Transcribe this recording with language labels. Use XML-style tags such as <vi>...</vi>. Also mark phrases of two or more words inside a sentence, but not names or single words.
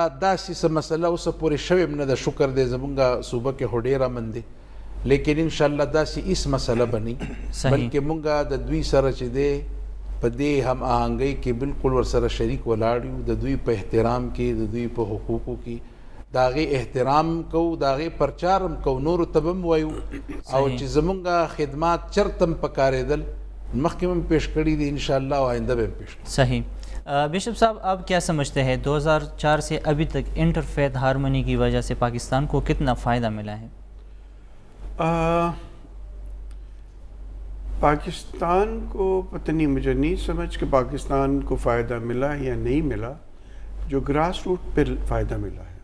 <ps>داسې څه مسله اوسه پورې شوې هم نه ده شکر دی زمونږ صوبه کې خو ډېر امن دی لیکن انشاءالله داسې هېڅ مسله به نه بلکې مونږ د دوی سره چې دی په دې هم آهنګۍ کې بالکل ورسره شریک ولاړ یو د دوی په احترام کې د دوی په حقوقو کې د هغې احترام کوو د هغې پرچار هم کوو نورو ته به هم وایو او چې زمونږ خدمات چرته هم پکارېدل مخکې هم پیش کړي دي انشاءاللہ و</ps> <ur>آئندہ بھی</ur> <ps>پیش کړي.</ps> <ur>صحیح. بشپ صاحب آپ کیا سمجھتے ہیں 2004 سے ابھی تک</ur> <en>inter faith harmony</en> <ur>کی وجہ سے پاکستان کو کتنا فائدہ ملا ہے؟ پاکستان کو پتہ نہیں مجھے نہیں سمجھ کہ پاکستان کو فائدہ ملا یا نہیں ملا جو</ur> <en>grass root</en> <ur>پہ فائدہ ملا ہے.</ur>